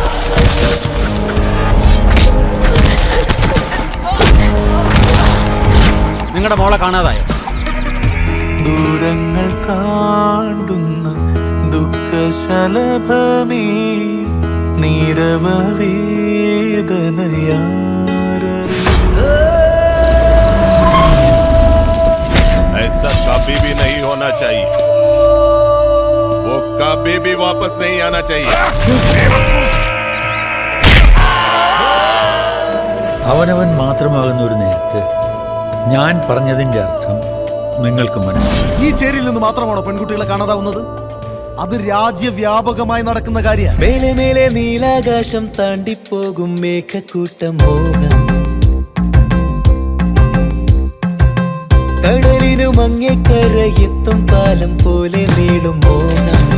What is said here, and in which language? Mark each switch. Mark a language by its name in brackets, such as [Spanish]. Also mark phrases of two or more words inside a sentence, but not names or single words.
[Malayalam] നിങ്ങളുടെ മോളെ കാണാതായോ? ദൂരങ്ങൾ കാണ്ടുന്ന ദുഃഖശലഭമേ നീരവവേദനയാ. [Hindi] ऐसा कभी भी नहीं होना चाहिए. वो कभी भी वापस नहीं आना चाहिए. [Malayalam] അവനവൻ മാത്രമാകുന്ന ഒരു നേരത്ത് ഞാൻ പറഞ്ഞതിന്റെ അർത്ഥം നിങ്ങൾക്ക് മനസ്സിലായി. ഈ ചേരിയിൽ നിന്ന് മാത്രമാണോ പെൺകുട്ടികളെ കാണാതാവുന്നത്? അത് രാജ്യവ്യാപകമായി നടക്കുന്ന കാര്യമാണ്. മേലെ മേലെ നീലാകാശം താണ്ടിപ്പോകും മേഘക്കൂട്ടം മോഹം, കടലിനു മങ്ങേക്കരയെത്തും പാലം പോലെ നീളും മോഹം.